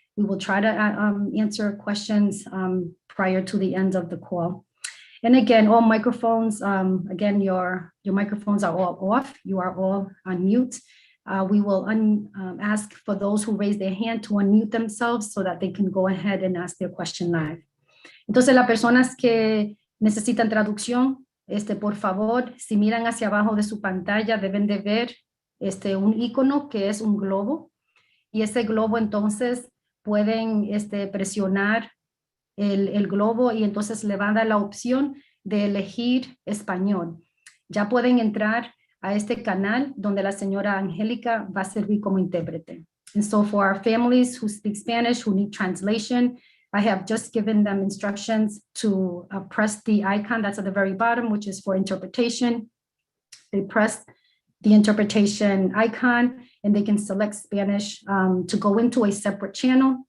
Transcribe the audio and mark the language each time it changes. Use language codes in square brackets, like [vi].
[en] We will try to answer questions prior to the end of the call. And again, all microphones, again, your microphones are all off. You are all on mute. We will ask for those who raise their hand to unmute themselves so that they can go ahead and ask their question live. [es] Entonces, las personas que necesitan traducción, por favor, si miran hacia abajo de su pantalla, deben de ver un icono que es un globo. Y ese globo entonces pueden presionar el globo y entonces le va a dar la opción de elegir español. Ya pueden entrar a este canal donde la señora Angélica va a servir como intérprete. [en] And so for our families who speak Spanish, who need translation, I have just given them instructions to press the icon that's at the very bottom, which is for interpretation. They press the interpretation icon, and they can select Spanish to go into a separate channel.